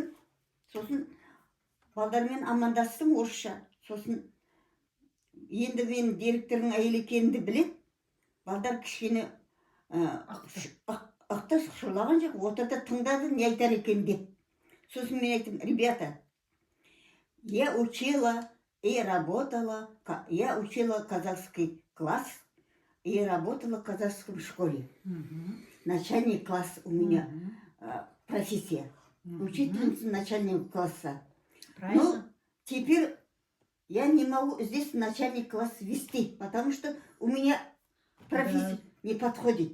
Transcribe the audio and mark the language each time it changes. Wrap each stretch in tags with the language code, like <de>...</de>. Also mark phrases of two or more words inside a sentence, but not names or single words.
<kk>Сосын балдармен амандастым орысша. Сосын енді мен директордың әйелі екенімді біледі. Балдар кішкене ықтыс шулаған жоқ. Отырды тыңдады, не айтар екен деп. Сосын мен айттым,</kk> <ru>ребята, я учила и работала, я учила казахский класс и работала в казахском школе. Начальник класс у меня профессия. Учительница начального класса. Ну, теперь я не могу здесь начальник класс вести, потому что у меня профессия не подходит.</ru>